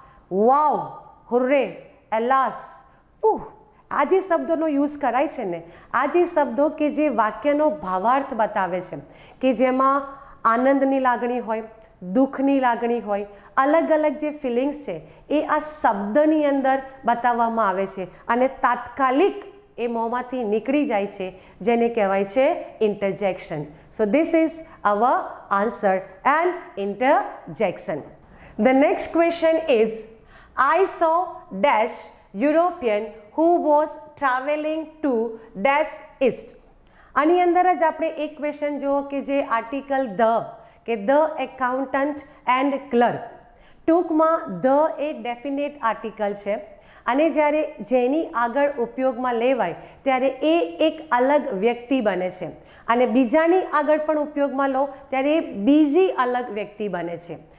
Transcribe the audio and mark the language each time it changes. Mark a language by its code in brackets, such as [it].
[gu] વાવ, હુર્રે, એલાસ, ઉહ, આ જે શબ્દોનો યુઝ કરાય છે ને, આ જે શબ્દો કે જે વાક્યનો ભાવાર્થ બતાવે છે, કે જેમાં આનંદની લાગણી હોય, દુઃખની લાગણી હોય, અલગ અલગ જે ફિલિંગ્સ છે એ આ શબ્દની અંદર બતાવવામાં આવે છે અને તાત્કાલિક એ મોંમાંથી નીકળી જાય છે, જેને કહેવાય છે ઇન્ટરજેક્શન. [en] So this is our answer and interjection. The next question is I saw dash European who was traveling to dash east. [gu] આની અંદર જ આપણે એક ક્વેશ્ચન જુઓ કે જે article [en] The accountant and clerk. [gu] ટૂંકમાં ધ એ ડેફિનેટ આર્ટિકલ છે અને જ્યારે જેની આગળ ઉપયોગમાં લેવાય ત્યારે એ એક અલગ વ્યક્તિ બને છે અને બીજાની આગળ પણ ઉપયોગમાં લો ત્યારે એ બીજી અલગ વ્યક્તિ બને છે.